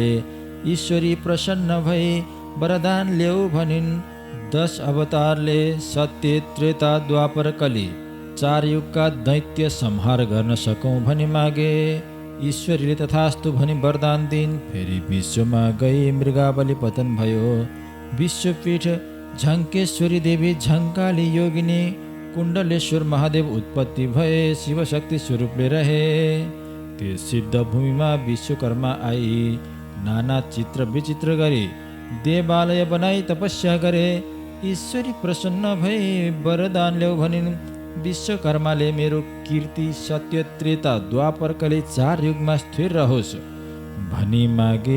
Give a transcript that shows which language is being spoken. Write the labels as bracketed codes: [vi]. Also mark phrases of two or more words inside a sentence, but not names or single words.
[ne] ईश्वरी प्रसन्न भई वरदान ल्याऊ भनिन्। 10 अवतारले सत्य त्रेता द्वापर कली 4 युगका दैत्य संहार गर्न सकौँ भनी मागे। ईश्वरीले तथास्तु भनी वरदान दिइन्। फेरि विश्वमा गई मृगावली पतन भयो। विश्वपीठ झङ्केश्वरी देवी झङ्काली योगिनी कुण्डलेश्वर महादेव उत्पत्ति भए शिवशक्ति स्वरूपले रहे। त्यस सिद्ध भूमिमा विश्वकर्मा आई नाना चित्र विचित्र गरी देवालय बनाई तपस्या गरे। ईश्वरी प्रसन्न भई वरदान ल्याऊ भनिन्। विश्वकर्माले मेरो कीर्ति सत्य त्रेता द्वापर कली 4 युगमा स्थिर रहोस् भनी मागे।